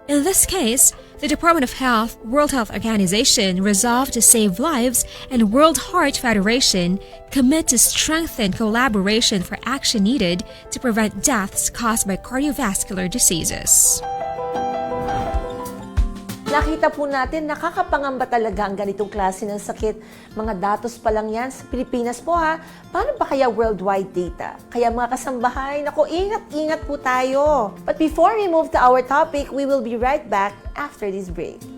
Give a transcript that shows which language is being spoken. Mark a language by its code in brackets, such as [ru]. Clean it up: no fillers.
[en] In this case, the Department of Health, World Health Organization resolved to save lives, and World Heart Federation commit to strengthen collaboration for action needed to prevent deaths caused by cardiovascular diseases. [tl] Nakita po natin, nakakapangamba talaga ang ganitong klase ng sakit. Mga datos pa lang yan sa Pilipinas po ha. Paano pa kaya [en] worldwide data? [tl] Kaya mga kasambahay, naku, ingat-ingat po tayo. [en] But before we move to our topic, we will be right back after this break.